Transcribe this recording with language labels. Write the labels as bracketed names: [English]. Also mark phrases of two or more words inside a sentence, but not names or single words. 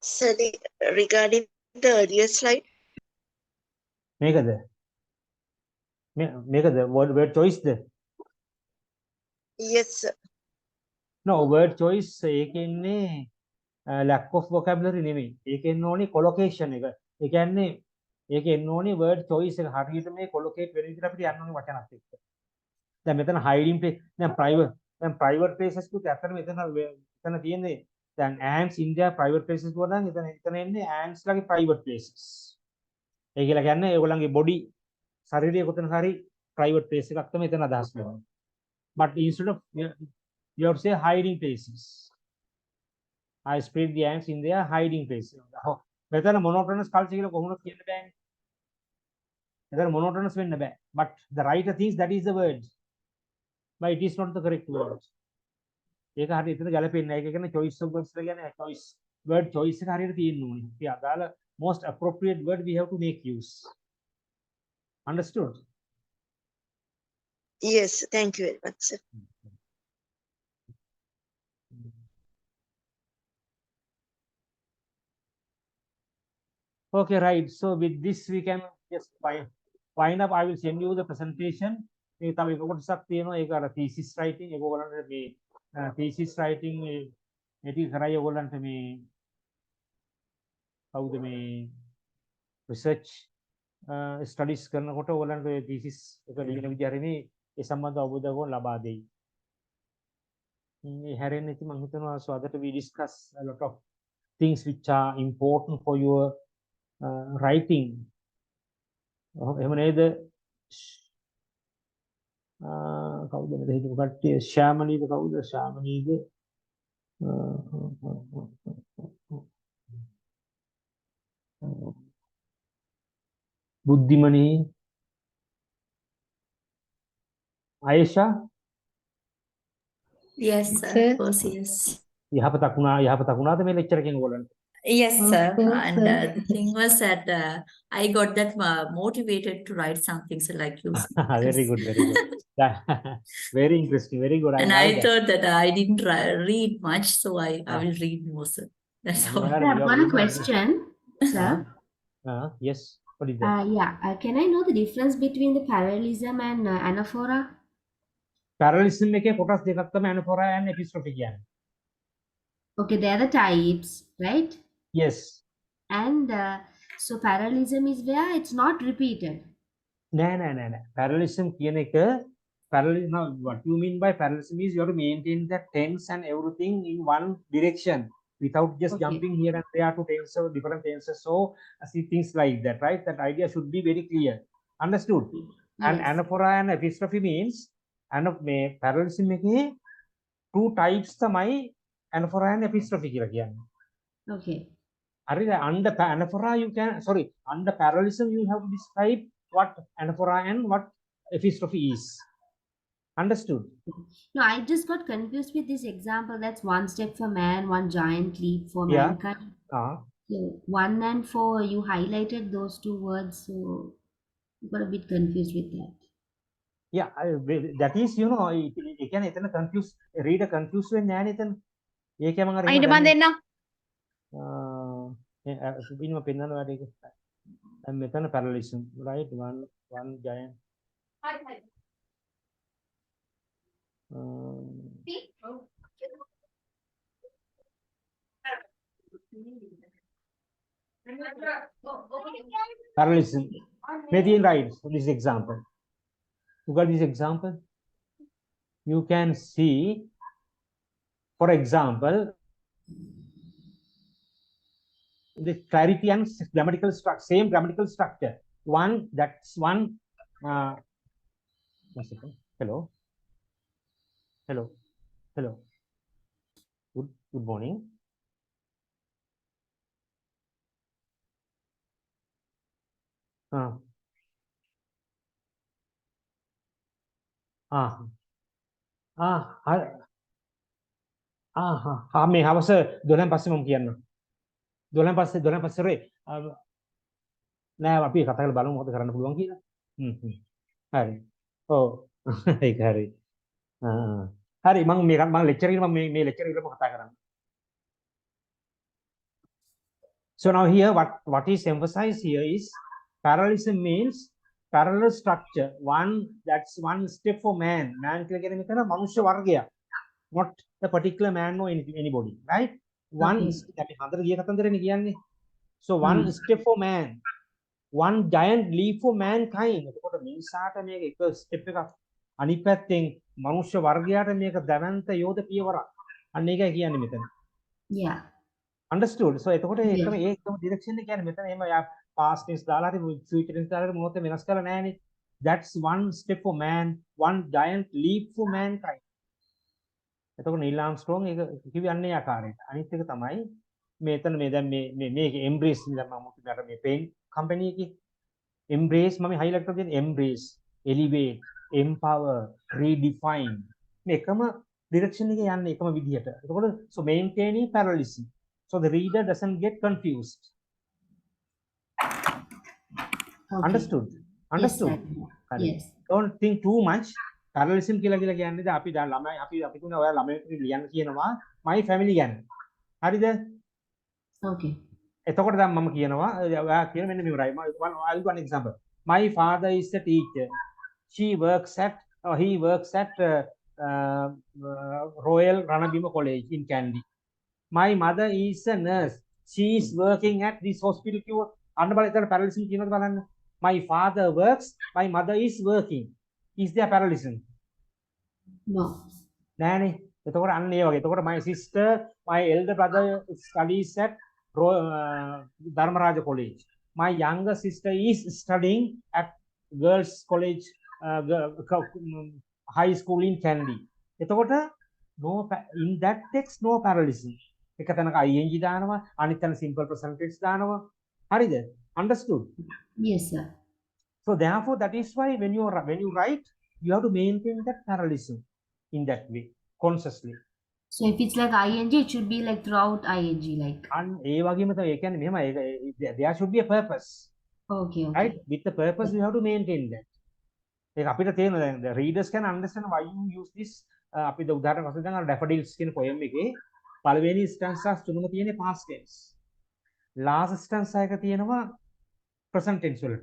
[English] So regarding the earlier slide, Megada. Megada, word choice there. yes, sir. No, word choice එකෙන්නේ lack of vocabulary නෙමෙයි. [Sinhala] ඒකෙන්න ඕනි collocation එක. ඒ කියන්නේ ඒක එන්න ඕනි [English] word choice [Sinhala] එක හරියට මේ collocate වෙන විදිහට අපිට යන්න ඕනි වචනත් එක්ක. දැන් මෙතන [English] hiding place [Sinhala] දැන් [English] private places [Sinhala] කුත් ඇත්තටම එතන තියෙන්නේ දැන් [English] ants India private places [Sinhala] වල නම් එතන එන්නේ ants ලගේ [English] private places. [Sinhala] ඒ කියලා කියන්නේ ඒගොල්ලන්ගේ body ශරීරය කොතන හරි [English] private place [Sinhala] එකක් තමයි එතන අදහස් කරන්නේ. [English] But instead of you have to say hiding places. I spread the ants in their hiding places. [Sinhala] මෙතන [English] monotonous culture [Sinhala] කියලා කොහොමද කියන්න බෑනේ. මෙතන monotonous වෙන්න බෑ. [English] But the writer thinks that is the word. But it is not the correct word. [Sinhala] ඒක හරියට එතන ගැලපෙන්නේ නැහැ. ඒක කියන්නේ [English] choice of words [Sinhala] කියලා කියන්නේ choice. [English] Word choice [Sinhala] එක හරියට තියෙන්න ඕනේ. ඒ අදාළ [English] most appropriate word we have to make use. Understood? Yes, thank you very much, sir. Okay, right. So with this we can just wind up. I will send you the presentation. [Sinhala] මේ තව එක කොටසක් තියෙනවා. ඒක අර [English] thesis writing. [Sinhala] ඒක ඔයගොල්ලන්ට මේ [English] thesis writing [Sinhala] මේ ටික කරයි ඔයගොල්ලන්ට මේ කවුද මේ [English] research studies [Sinhala] කරනකොට ඔයගොල්ලන්ට thesis එක ලියන විදිහ හරිනේ ඒ සම්බන්ධ අවබෝධයක් ලබා දෙයි. මේ හැරෙන්න ඉතින් මම හිතනවා [English] so that we discuss a lot of things which are important for your writing. [Sinhala] එහෙම නේද? කවුද මේ හිතමු කට්ටිය ශාමනීද කවුද ශාමනීද බුද්ධිමනී ආයේෂා [English] Yes, sir. Of course, yes. [Sinhala] යහපතක් වුණාද මේ ලෙක්චර් එකෙන් ඔයගොල්ලන්ට? [English] Yes, sir. And the thing was that I got that motivated to write something so like you. Very good, very good. Very interesting, very good. And I thought that I didn't read much, so I will read more, sir. That's all. I've got a question, sir. Yes. What is that? Can I know the difference between the parallelism and anaphora? [Sinhala] Parallelism එකේ කොටස් දෙකක් තමයි [English] anaphora and epistrophe [Sinhala] කියන්නේ. [English] Okay, they are the types, right? Yes. And so parallelism is where it's not repeated. [Sinhala] නෑ. [English] Parallelism [Sinhala] කියන එක [English] parallelism, now what you mean by parallelism is you have to maintain the tense and everything in one direction without just jumping here and there to tense or different tenses. So see things like that, right? That idea should be very clear. Understood? Yes. And anaphora and epistrophe means parallelism එකේ two types තමයි anaphora and epistrophe [Sinhala] කියලා කියන්නේ. [English] Okay. Under anaphora you can, under parallelism you have to describe what anaphora and what epistrophe is. Understood? No, I just got confused with this example. That's one step for man, one giant leap for mankind. So 1 and 4, you highlighted those two words, so I got a bit confused with that. Yeah, that is, you know, you can confuse, reader confused when anything. [Sinhala] අයිට මන් දෙන්න ඉන්ම පෙන්වන්න වැඩ එක මෙතන [English] parallelism, right? One giant parallelism. Maybe right for this example. You got this example? You can see, for example, the clarity and grammatical structure, same grammatical structure. One, that's one. One second. Hello. Good morning. [Sinhala] මේ හවස 12න් පස්සේ මම කියන්නම්. 12න් පස්සේ රේ නෑ අපි කතා කරලා බලමු මොකද කරන්න පුළුවන් කියලා. හරි. ඔව්. ඒක හරි. හරි මම ලෙක්චර් එකේ මේ ලෙක්චර් එකේම කතා කරන්නේ. [English] So now here, what is emphasized here is parallelism means parallel structure. That's one step for man. Man [Sinhala] කියන්නේ මෙතන මනුෂ්‍ය වර්ගයක්. [English] Not a particular man or anybody, right? One Okay. So one step for man, one giant leap for mankind. [Sinhala] එතකොට මිනිසාට මේක එක ස්ටෙප් එකක්. අනිත් පැත්තෙන් මනුෂ්‍ය වර්ගයාට මේක දැවැන්ත යෝධ පියවරක්. අන්න ඒකයි කියන්නේ මෙතන. [English] Yeah. Understood? So එතකොට Yeah. [Sinhala] ඒකම ඩිරෙක්ෂන් එක කියන්නේ මෙතන එහෙම [English] past tense [Sinhala] දාලා හරි [English] future tense [Sinhala] දාලා හරි මොකද වෙනස් කරලා නැහැනේ. [English] That's one step for man, one giant leap for mankind. [Sinhala] එතකොට නීල් ආම්ස්ට්‍රෝං ඒක කිව්වේ අන්නේ ආකාරයට. අනිත් එක තමයි මෙතන මේ දැන් මේක embrace ඉඳලා මම මට මේ [English] paint company [Sinhala] එකේ embrace මම highlight කරලා තියෙන [English] embrace, elevate, empower, redefine [Sinhala] මේ එකම direction එකේ යන්නේ එකම විදිහට. [English] එතකොට so maintaining parallelism. So the reader doesn't get confused. Okay. Understood? Understood? Yes. Don't think too much. [Sinhala] Parallelism කියලා කියන්නේ අපි දැන් ළමයි අපි තුන ඔයාලා ළමයෙක් ලියන්න කියනවා [English] my family [Sinhala] ගැන. හරිද? [English] Okay. [Sinhala] එතකොට දැන් මම කියනවා ඔයා කියන මෙන්න මෙවරයි. [English] I'll give an example. My father is a teacher. He works at Royal Ranabima College in Kandy. My mother is a nurse. She is working at this hospital. [Sinhala] අන්න බලන්න එතන parallelism කියනවාද බලන්න. [English] My father works, my mother is working. Is there parallelism? No. [Sinhala] නෑනේ. එතකොට අන්න ඒ වගේ. [English] එතකොට my sister, my elder brother studies at Dharmaraja College. My younger sister is studying at Girls College High School in Kandy. එතකොට in that text no parallelism. [Sinhala] එක තැනක ing දානවා, අනිත් තැන simple present tense දානවා. හරිද? [English] Understood? Yes, sir. So therefore, that is why when you write, you have to maintain that parallelism in that way, consciously. So if it's like ing, it should be like throughout ing, like. [Sinhala] And ඒ වගේම තමයි ඒ කියන්නේ මෙහෙම [English] there should be a purpose. Okay, okay. Right? With the purpose, you have to maintain that. [Sinhala] ඒක අපිට තේරෙනවා දැන් [English] the readers can understand why you use this. [Sinhala] අපි උදාහරණයක් වශයෙන් දැන් daffodils කියන poem එකේ පළවෙනි stanzas තුනම තියෙන්නේ [English] past tense. Last stanza [Sinhala] එක තියෙනවා [English] present tense [Sinhala] වලට.